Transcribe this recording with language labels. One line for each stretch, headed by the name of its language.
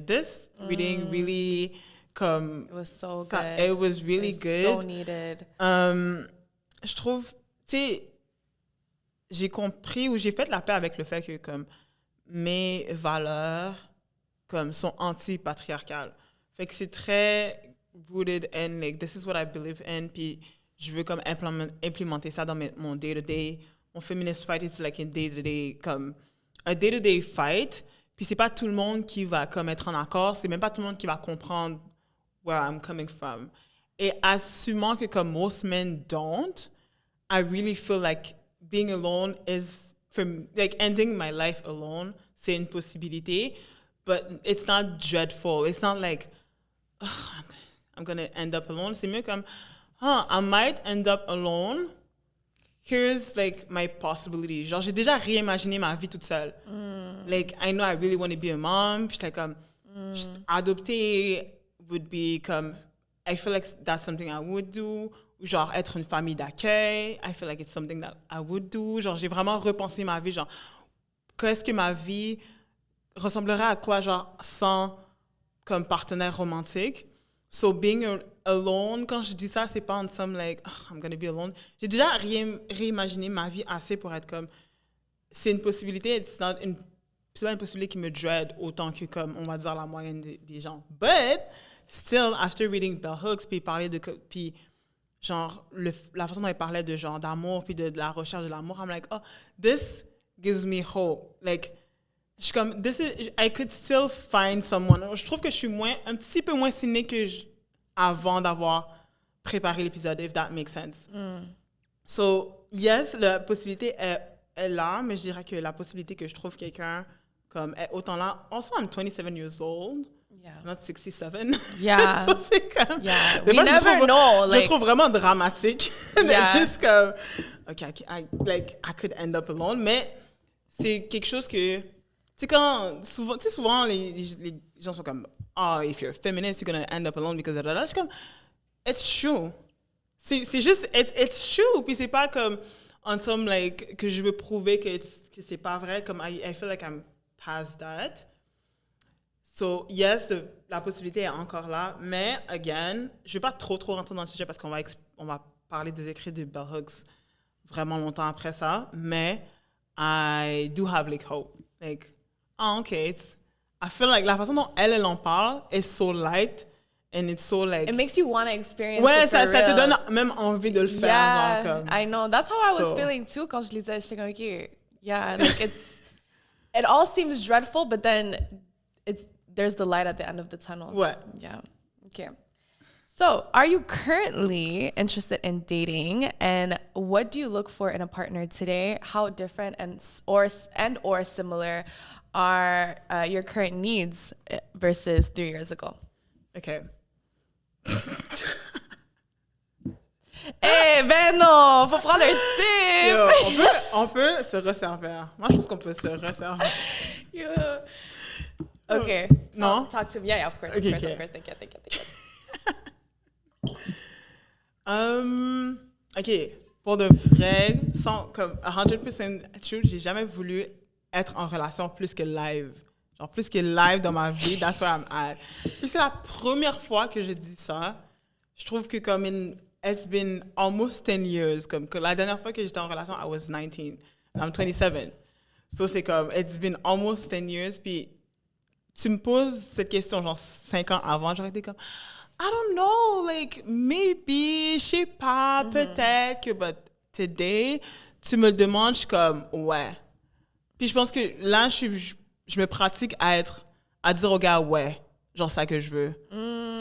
English: This reading really comme... It was so good. It was really good. So needed.
French: Je trouve, tu sais, j'ai compris ou j'ai fait la paix avec le fait que comme mes valeurs comme sont anti-patriarcales. Fait que c'est très
English: rooted in like this is what I believe in,
French: puis je veux comme implémenter ça dans mon day-to-day.
English: Mon feminist fight is like a day-to-day fight.
French: Puis c'est pas tout le monde qui va comme être en accord, c'est même pas tout le monde qui va comprendre
English: where I'm coming from.
French: Et assumant que comme
English: most men don't, I really feel like being alone is, like ending my life alone,
French: c'est une possibilité.
English: But it's not dreadful. It's not like, I'm going to end up alone.
French: C'est mieux comme,
English: I might end up alone. Here's like my possibility.
French: Genre, j'ai déjà réimaginé ma vie toute seule.
English: Like, I know I really want to be a mom.
French: Puis j'étais comme,
English: adopter would be comme, I feel like that's something I would do.
French: Genre, être une famille d'accueil.
English: I feel like it's something that I would do.
French: Genre, j'ai vraiment repensé ma vie. Genre, qu'est-ce que ma vie ressemblerait à quoi, genre, sans comme partenaire romantique.
English: So, being alone,
French: quand je dis ça, c'est pas en somme
English: like, I'm gonna be alone.
French: J'ai déjà réimaginé ma vie assez pour être comme, c'est une possibilité, c'est pas une possibilité qui me dread autant que, comme, on va dire, la moyenne des gens.
English: But, still, after reading
French: Bell Hooks, puis genre, la façon dont elle parlait de genre d'amour, puis de la recherche de l'amour,
English: I'm like, this gives me hope. Like,
French: je suis comme,
English: I could still find someone.
French: Je trouve que je suis un petit peu moins cynique avant d'avoir préparé l'épisode,
English: if that makes sense.
French: So, yes, la possibilité est là, mais je dirais que la possibilité que je trouve quelqu'un comme est autant là.
English: Also, I'm 27 years old. Yeah. Not 67. Yeah.
French: So, c'est comme...
English: Yeah. We never know.
French: Je le trouve vraiment dramatique.
English: Yeah.
French: Juste comme...
English: OK, I could end up alone.
French: Mais c'est quelque chose que, tu sais, quand, souvent, les gens sont comme,
English: if you're a feminist, you're gonna end up alone because of that.
French: Je suis comme,
English: it's true.
French: C'est juste,
English: it's true.
French: Puis c'est pas comme,
English: on some, like,
French: que je veux prouver que c'est pas vrai.
English: Comme, I feel like I'm past that. So, yes,
French: la possibilité est encore là. Mais, again, je vais pas trop rentrer dans le sujet parce qu'on va parler des écrits de Bell Hooks vraiment longtemps après ça.
English: Mais, I do have, like, hope. Like, okay, I feel like
French: la façon dont elle en parle
English: is so light. And it's so like... It makes you want to experience
French: ouais,
English: it for
French: ça te
English: real.
French: donne même envie de le faire.
English: Yeah,
French: genre, comme.
English: I know. That's how I was feeling too
French: quand je lisais. J'étais comme,
English: okay, yeah, like it all seems dreadful, but then there's the light at the end of the tunnel.
French: Ouais.
English: Yeah. Okay. So, are you currently interested in dating, and what do you look for in a partner today? How different and or similar are your current needs versus 3 years ago? Okay.
French: Eh ben non, faut prendre un sip. Yo, on peut se resservir. Moi, je pense qu'on peut se resservir.
English: Yo. Okay. No? Talk to me. Yeah, of course. Okay, Of okay. course. Thank you. OK.
French: Pour de vrai, sans comme
English: 100% true,
French: j'ai jamais voulu être en relation plus que live. Genre plus que live dans ma vie,
English: that's where I'm at.
French: Puis c'est la première fois que je dis ça. Je trouve que comme
English: it's been almost 10 years.
French: Comme que la dernière fois que j'étais en relation,
English: I was 19. I'm 27.
French: So c'est comme,
English: it's been almost 10 years.
French: Puis tu me poses cette question genre 5 ans avant, j'aurais été comme,
English: I don't know, like, maybe,
French: je sais pas, peut-être que,
English: but today,
French: tu me demandes, je suis comme, ouais. Puis je pense que là, je me pratique à dire aux gars, ouais, genre ça que je veux.